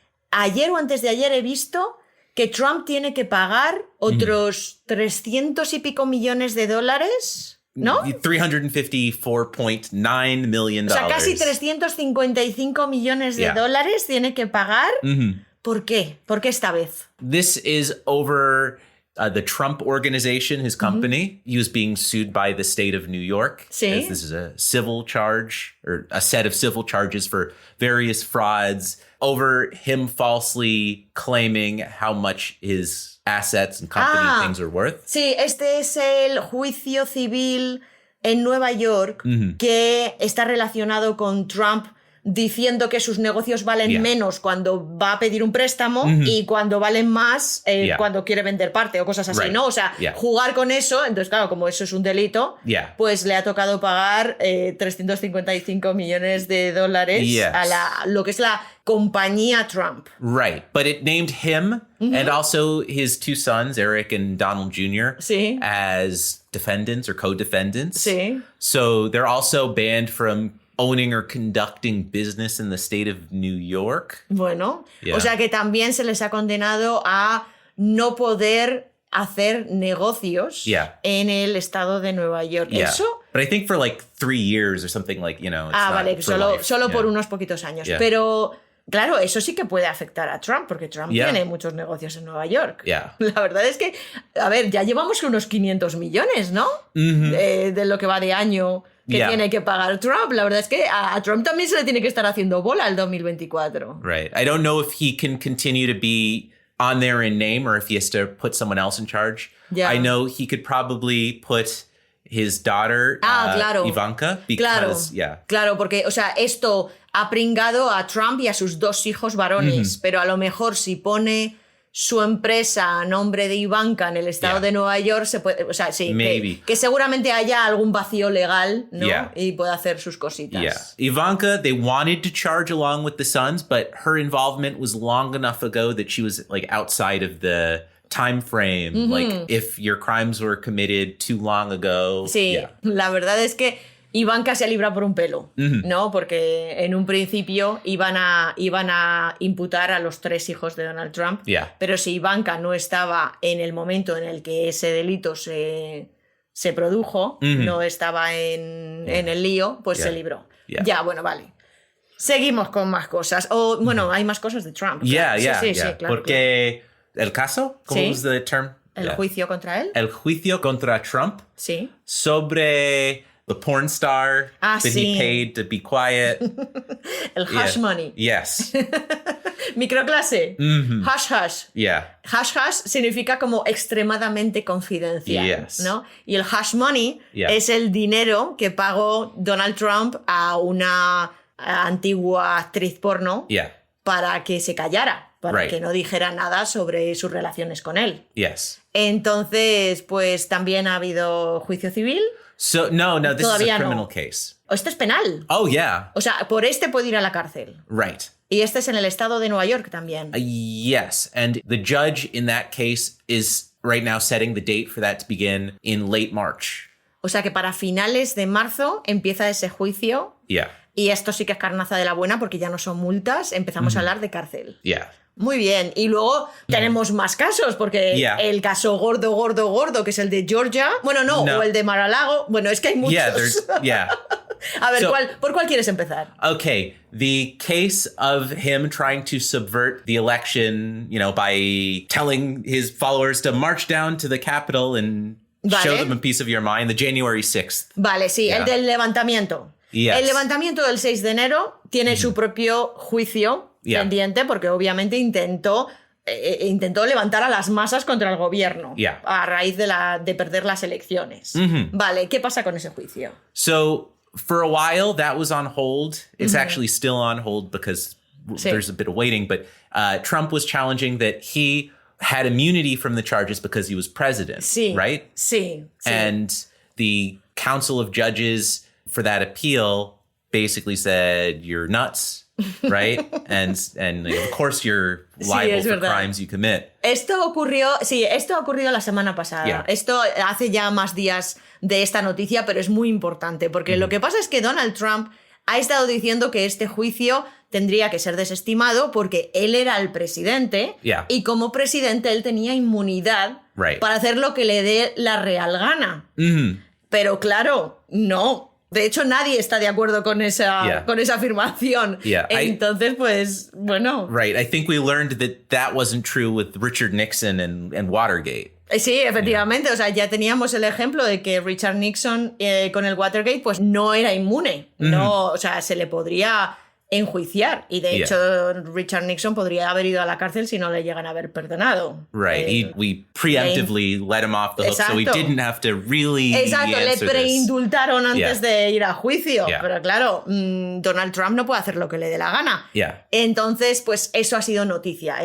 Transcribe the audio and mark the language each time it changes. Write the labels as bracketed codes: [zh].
[es] Ayer o antes de ayer he visto que Trump tiene que pagar otros 300 y pico millones de dólares ¿no? [en] $354.9 million. [es] O sea, casi 355 millones de dólares tiene que pagar. ¿Por qué? ¿Por qué esta vez? [en] This is over the Trump Organization, his company. He was being sued by the state of New York. [es] Sí. [en] This is a civil charge, or a set of civil charges for various frauds over him falsely claiming how much his assets and company things are worth. [es] Sí, este es el juicio civil en Nueva York que está relacionado con Trump diciendo que sus negocios valen menos cuando va a pedir un préstamo y cuando valen más cuando quiere vender parte o cosas así, ¿no? O sea, jugar con eso, entonces claro, como eso es un delito, pues le ha tocado pagar 355 millones de dólares a lo que es la compañía Trump. [en] Right, but it named him and also his two sons, Eric and Donald Jr., as defendants or co-defendants. [es] Sí. [en] So they're also banned from owning or conducting business in the state of New York. [es] Bueno, o sea que también se les ha condenado a no poder hacer negocios en el estado de Nueva York. ¿Eso? [en] But I think for like 3 years or something, like, you know. [es] Vale, solo por unos poquitos años. Pero claro, eso sí que puede afectar a Trump, porque Trump tiene muchos negocios en Nueva York. La verdad es que, a ver, ya llevamos unos 500 millones, ¿no? De lo que va de año que tiene que pagar Trump. La verdad es que a Trump también se le tiene que estar haciendo bola el 2024. [en] Right. I don't know if he can continue to be on there in name or if he has to put someone else in charge. I know he could probably put his daughter, Ivanka, because, [es] Claro, porque, o sea, esto ha pringado a Trump y a sus 2 hijos varones, pero a lo mejor si pone su empresa a nombre de Ivanka en el estado de Nueva York, se puede, o sea, sí, que seguramente haya algún vacío legal, ¿no? Y pueda hacer sus cositas. [en] Ivanka, they wanted to charge along with the sons, but her involvement was long enough ago that she was like outside of the time frame. Like if your crimes were committed too long ago. [es] Sí, la verdad es que Ivanka se ha librado por un pelo, ¿no? Porque en un principio iban a imputar a los 3 hijos de Donald Trump, pero si Ivanka no estaba en el momento en el que ese delito se produjo, no estaba en el lío, pues se libró. Ya, bueno, vale. Seguimos con más cosas. O, bueno, hay más cosas de Trump. Sí, claro. Porque el caso, ¿cómo es el term? ¿El juicio contra él? El juicio contra Trump. Sí. Sobre [en] the porn star that he paid to be quiet. [es] El hush money. [en] Yes. [es] Microclase. Hush hush. Hush hush significa como extremadamente confidencial, ¿no? Y el hush money es el dinero que pagó Donald Trump a una antigua actriz porno para que se callara, para que no dijera nada sobre sus relaciones con él. Entonces, pues también ha habido juicio civil. [en] So, no, this is a criminal case. [es] Este es penal. [en] Oh, yeah. [es] O sea, por este puede ir a la cárcel. [en] Right. [es] Y este es en el estado de Nueva York también. [en] Yes, and the judge in that case is right now setting the date for that to begin in late March. [es] O sea que para finales de marzo empieza ese juicio. Y esto sí que es carnaza de la buena porque ya no son multas, empezamos a hablar de cárcel. Muy bien. Y luego tenemos más casos, porque el caso gordo, que es el de Georgia. Bueno, no, o el de Mar-a-Lago. Bueno, es que hay muchos. A ver, ¿por cuál quieres empezar? [en] Okay, the case of him trying to subvert the election, you know, by telling his followers to march down to the Capitol and show them a piece of your mind, the January 6th. [es] Vale, sí, el del levantamiento. El levantamiento del 6 de enero tiene su propio juicio pendiente porque obviamente intentó levantar a las masas contra el gobierno a raíz de perder las elecciones. Vale, ¿qué pasa con ese juicio? [en] So, for a while, that was on hold. It's actually still on hold because there's a bit of waiting, but Trump was challenging that he had immunity from the charges because he was president, right? [es] Sí. [en] And the Council of Judges for that appeal basically said you're nuts, right? and of course you're liable for crimes you commit. [es] Esto ha ocurrido la semana pasada. Esto hace ya más días de esta noticia, pero es muy importante porque lo que pasa es que Donald Trump ha estado diciendo que este juicio tendría que ser desestimado porque él era el presidente y como presidente él tenía inmunidad para hacer lo que le dé la real gana. Pero claro, no. De hecho, nadie está de acuerdo con esa afirmación. Entonces, pues, bueno. [en] Right. I think we learned that wasn't true with Richard Nixon and Watergate. [es] Sí, efectivamente. O sea, ya teníamos el ejemplo de que Richard Nixon con el Watergate pues no era inmune. No, o sea, se le podría enjuiciar. Y de hecho, Richard Nixon podría haber ido a la cárcel si no le llegan a haber perdonado. [en] Right. We preemptively let him off the hook, so we didn't have to really [es] le preindultaron antes de ir a juicio. Pero claro, Donald Trump no puede hacer lo que le dé la gana. Entonces, pues eso ha sido noticia.